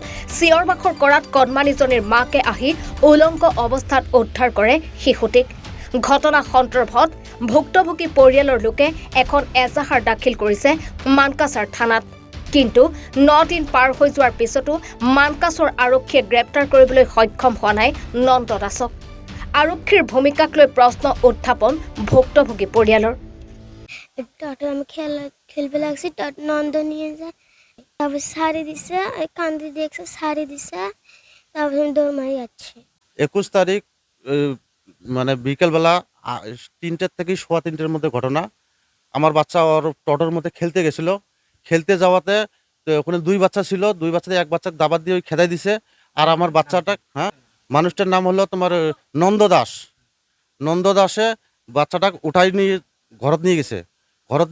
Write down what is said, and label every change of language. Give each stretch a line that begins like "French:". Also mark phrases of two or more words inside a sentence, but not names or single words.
Assamese: চিঞৰ বাখৰ কৰাত কণমানিজনীৰ মাকে আহি উলংগ অৱস্থাত উদ্ধাৰ কৰে শিশুটিক ঘটনা সন্দৰ্ভত ভুক্তভোগী পৰিয়ালৰ লোকে এখন এজাহাৰ দাখিল কৰিছে মানকাছাৰ থানাত কিন্তু 9 দিন পাৰ হৈ যোৱাৰ পিছতো মানকাছৰ আৰক্ষীয়ে গ্ৰেপ্তাৰ কৰিবলৈ সক্ষম হোৱা নাই নন্দ দাসক আৰক্ষীৰ ভূমিকাক লৈ প্ৰশ্ন উত্থাপন ভুক্তভোগী পৰিয়ালৰ
Bangla: তাতে আমি খেলবে লাগছি তাত নন্দ নিয়ে যায় তারপর শাড়ি দিছে কান্দি দেখছে শাড়ি দিছে তারপর দৌড় মারি যাচ্ছে 21 তারিখ মানে বিকেলবেলা 3টা থেকে 3:15 মধ্যে ঘটনা আমার বাচ্চা ওর টটোর মধ্যে খেলতে গেছিল খেলতে যাওয়াতে ওখানে 2 বাচ্চা ছিল 2 বাচ্চাতে এক বাচ্চাকে দাবাত দিয়ে খেদাই দিছে আর আমার বাচ্চাটা হ্যাঁ মানুষটার নাম হলো তোমার নন্দ দাসে বাচ্চাটা উঠাই নিয়ে ঘরত নিয়ে গেছে ঘরত